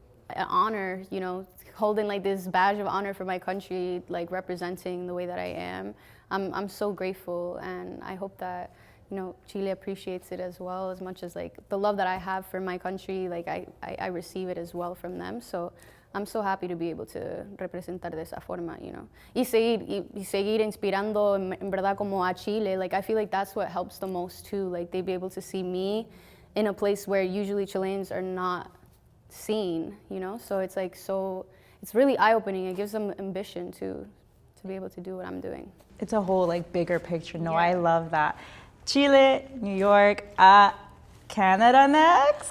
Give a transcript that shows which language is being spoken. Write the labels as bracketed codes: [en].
[en] an honor, you know, holding like this badge of honor for my country, like representing the way that I am. I'm so grateful, and I hope that, you know, Chile appreciates it as well, as much as like the love that I have for my country, like I receive it as well from them. So I'm so happy to be able to [es] representar de esa forma, [en] you know. [es] Y seguir inspirando en verdad como a Chile. [en] Like I feel like that's what helps the most too. Like they'd be able to see me in a place where usually Chileans are not seen, you know. So it's like it's really eye-opening. It gives them ambition to be able to do what I'm doing. It's a whole like bigger picture. No, Yeah. I love that. Chile, New York, Canada next?